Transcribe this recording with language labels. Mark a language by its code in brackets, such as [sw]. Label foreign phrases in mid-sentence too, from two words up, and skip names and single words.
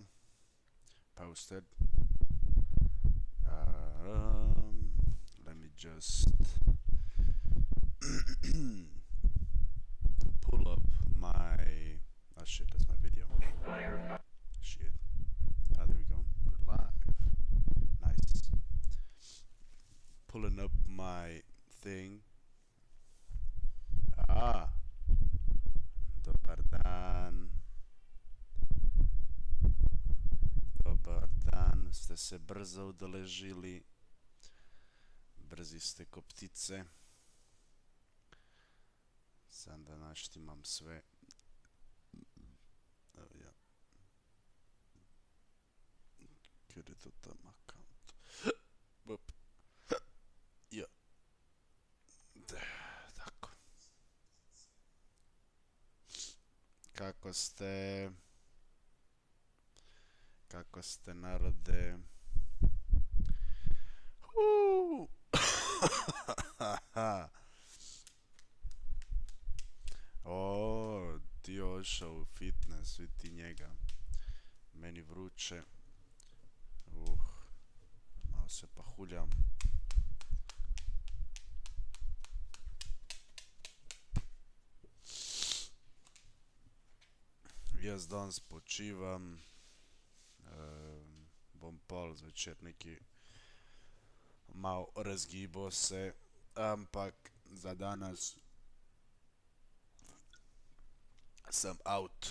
[en] Posted. Let me just pull up my. Oh shit, that's my video. Shit. Ah, there we go. We're live. Nice. Pulling up my thing. [hr] Ah, dobar dan. Dobar dan. Ste se brzo udeležili. Brzi ste ko ptice. Sam da naštimam sve. Evo ja. [sl] Kjer je to tam account? Up. Ja. Tako. [hr] Kako ste? Kako ste, narode? O, ti ošao u fitness, vidi njega. Meni vruće. Malo se pahuljam. [sl] Jaz danes počivam. Bom pol zvečer neki malo razgibo se, ampak za danas sem out.